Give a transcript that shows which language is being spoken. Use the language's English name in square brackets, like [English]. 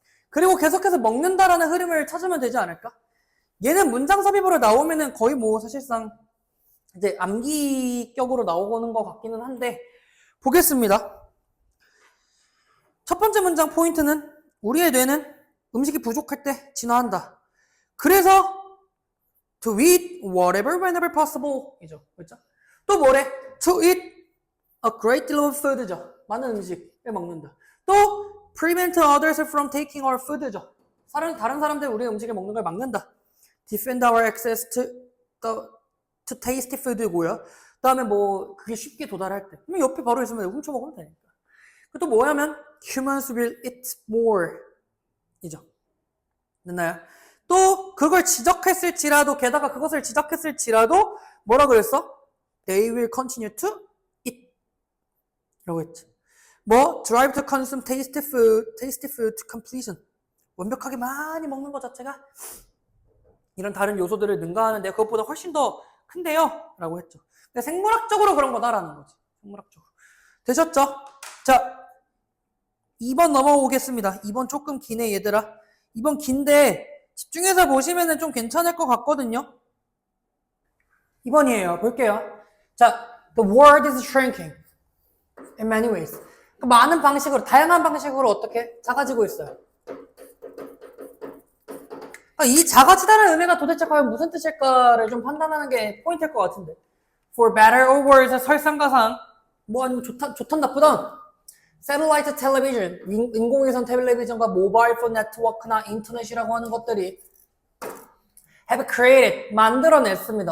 [Korean] 그리고 계속해서 먹는다라는 흐름을 찾으면 되지 않을까? 얘는 문장 삽입으로 나오면은 거의 뭐 사실상 이제 암기격으로 나오는 것 같기는 한데 보겠습니다. 첫 번째 문장 포인트는 우리의 뇌는 음식이 부족할 때 진화한다. 그래서 [English] to eat whatever whenever possible [Korean] 이죠. 그렇죠? 또 뭐래? [English] to eat a great deal of food죠. [Korean] 많은 음식을 먹는다. 또 [English] prevent others from taking our food죠. [Korean] 다른 사람들 우리의 음식을 먹는 걸 막는다. [English] defend our access to tasty food고요. [Korean] 그 다음에 뭐 그게 쉽게 도달할 때 그럼 옆에 바로 있으면 훔쳐먹으면 되니까. 또 뭐냐면 [English] humans will eat more [Korean] 이죠. 됐나요? 또 그걸 지적했을지라도 게다가 그것을 지적했을지라도 뭐라 그랬어? [English] They will continue to eat [Korean] 라고 했지. 뭐 [English] drive to consume tasty food to completion [Korean] 완벽하게 많이 먹는 것 자체가 이런 다른 요소들을 능가하는데 그것보다 훨씬 더 큰데요 라고 했죠. 근데 생물학적으로 그런 거다라는 거지. 생물학적으로. 되셨죠? 자 2번 넘어오겠습니다. 2번 조금 기네 얘들아. 2번 긴데 집중해서 보시면은 좀 괜찮을 것 같거든요. 2번이에요. 볼게요. 자, [English] the world is shrinking in many ways. [Korean] 많은 방식으로, 다양한 방식으로 어떻게 작아지고 있어요. 이 작아지다는 의미가 도대체 과연 무슨 뜻일까를 좀 판단하는 게 포인트일 것 같은데. [English] For better or worse, [Korean] 설상가상, 뭐 아니면 좋던 나쁘던 [English] Satellite television, [Korean] 인공위성 텔레비전과 모바일 폰 네트워크나 인터넷이라고 하는 것들이 [English] have created, [Korean] 만들어냈습니다.